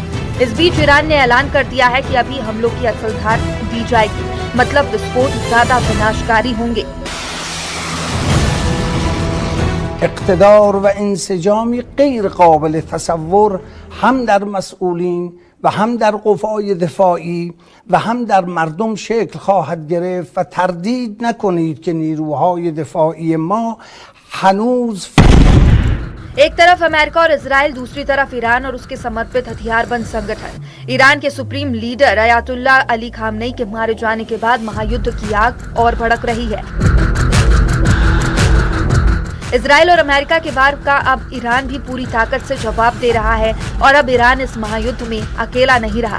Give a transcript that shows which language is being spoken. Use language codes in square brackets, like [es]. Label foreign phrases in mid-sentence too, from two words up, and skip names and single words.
[hi] इस बीच ईरान ने ऐलान कर दिया है कि अभी हमलों की असल धार दी जाएगी, मतलब विस्फोट ज्यादा विनाशकारी होंगे। [fa] اقتدار و انسجامی غیر قابل تصور هم در مسئولین و هم در قوای دفاعی و هم در مردم شکل خواهد گرفت و تردید نکنید که نیروهای دفاعی ما هنوز [hi] एक तरफ अमेरिका और इजराइल, दूसरी तरफ ईरान और उसके समर्पित हथियारबंद संगठन। ईरान के सुप्रीम लीडर अयातुल्ला अली खामनेई के मारे जाने के बाद महायुद्ध की आग और भड़क रही है। इजराइल और अमेरिका के वार का अब ईरान भी पूरी ताकत से जवाब दे रहा है और अब ईरान इस महायुद्ध में अकेला नहीं रहा।